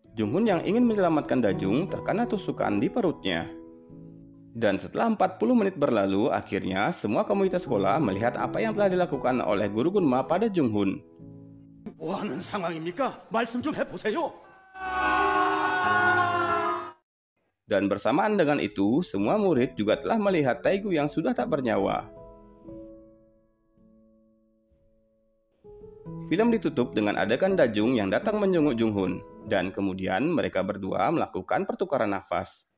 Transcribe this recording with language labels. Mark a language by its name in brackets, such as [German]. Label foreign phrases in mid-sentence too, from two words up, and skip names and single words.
[Indonesian] Jung-hun yang ingin menyelamatkan Da-jung terkena tusukan di perutnya. Dan setelah 40 menit berlalu, akhirnya semua komunitas sekolah melihat apa yang telah dilakukan oleh guru Gunma pada Jung-hun. [Korean] 뭐 하는 상황입니까? 말씀 좀 해보세요. [Indonesian] Dan bersamaan dengan itu, semua murid juga telah melihat Taegu yang sudah tak bernyawa. Film ditutup dengan adegan Da-jung yang datang menjenguk Jung-hun, dan kemudian mereka berdua melakukan pertukaran nafas.